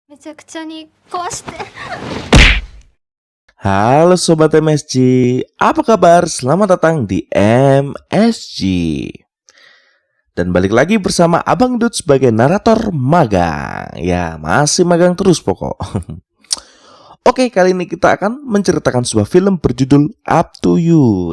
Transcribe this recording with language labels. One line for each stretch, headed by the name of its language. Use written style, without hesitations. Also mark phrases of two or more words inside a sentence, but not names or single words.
Japanese: めちゃくちゃに壊して。
Indonesian: Halo Sobat MSG, apa kabar? Selamat datang di MSG. Dan balik lagi bersama Abang Dut sebagai narator magang. Ya, masih magang terus pokok. Oke, kali ini kita akan menceritakan sebuah film berjudul Up to You.